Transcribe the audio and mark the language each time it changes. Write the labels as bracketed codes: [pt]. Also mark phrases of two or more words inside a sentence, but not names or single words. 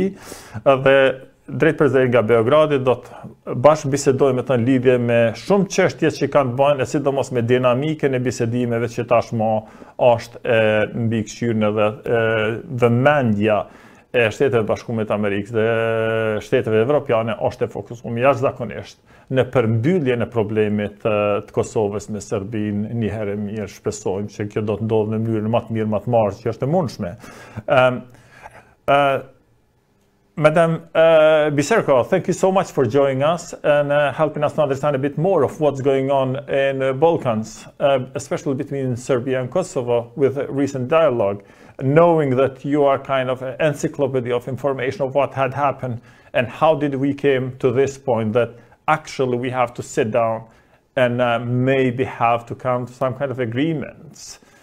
[sq] dhe drejt për nga Beogradi do të bashkë bisedojmë të në lidhje me shumë çështje që kanë të bëjnë, e sidomos me dinamikën e bisedimeve që tashmë është mbi këshirën edhe vëmendja e Shteteve Bashkuara të Amerikës dhe Shteteve Evropiane është e fokusuar jashtëzakonisht në përmbylljen e problemit të Kosovës me Serbinë. Një herë mirë shpresojmë që kjo do të ndodhë në mënyrën më të mirë, më të marrë që është e mundshme. [en] Madam Biserko, thank you so much for joining us and helping us to understand a bit more of what's going on in the Balkans, especially between Serbia and Kosovo with recent dialogue, knowing that you are kind of an encyclopedia of information of what had happened and how did we came to this point that actually we have to sit down and maybe have to come to some kind of agreements.